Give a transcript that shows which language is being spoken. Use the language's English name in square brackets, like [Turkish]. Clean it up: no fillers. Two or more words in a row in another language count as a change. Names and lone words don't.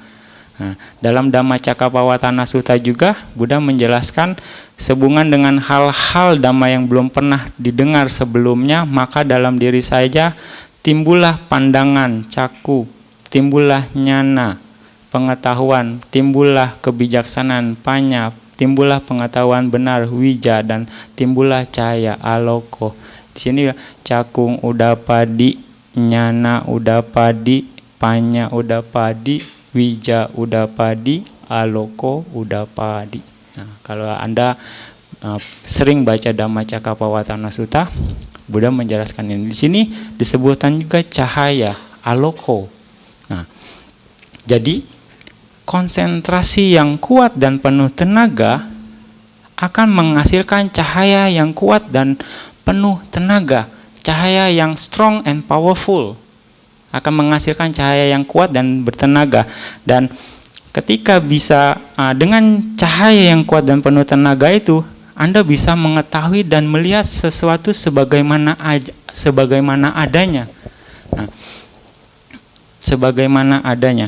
[Indonesian] Nah, dalam Dhammacakkappavattana Sutta juga Buddha menjelaskan sehubungan dengan hal-hal dhamma yang belum pernah didengar sebelumnya, maka dalam diri saja timbullah pandangan, caku, timbullah nyana, pengetahuan, timbullah kebijaksanaan, panya, timbullah pengetahuan benar, wija, dan timbullah cahaya, aloko. [Pali] Di sini cakung udapadi, nyana udapadi, panya udapadi, wija udapadi, aloko udapadi. [Indonesian] Nah, kalau Anda sering baca Dhammacakkappavattana Sutta, Buddha menjelaskan ini. Di sini disebutkan juga cahaya, aloko. Nah, jadi konsentrasi yang kuat dan penuh tenaga akan menghasilkan cahaya yang kuat dan penuh tenaga. Cahaya yang [English] strong and powerful [Indonesian] akan menghasilkan cahaya yang kuat dan bertenaga. Dan ketika bisa dengan cahaya yang kuat dan penuh tenaga itu, Anda bisa mengetahui dan melihat sesuatu sebagaimana adanya. Nah, sebagaimana adanya.